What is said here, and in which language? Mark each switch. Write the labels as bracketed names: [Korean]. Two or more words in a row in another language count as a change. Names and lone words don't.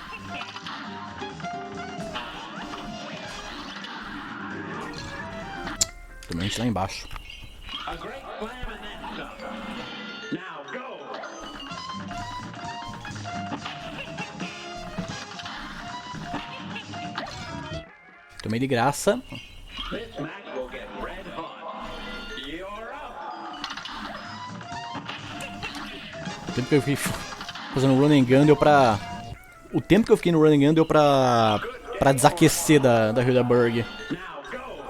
[Portuguese] Tomei lá embaixo. [English] A great slam and then some. Now go. [Portuguese] Tomei de graça. [English] This match will get red hot. You're up. [Portuguese] O tempo que eu fiquei fazendo [English] run and gun [Portuguese] deu pra... O tempo que eu fiquei no [English] run and gun [Portuguese] deu pra desaquecer da Hildaburg. [English] Now go.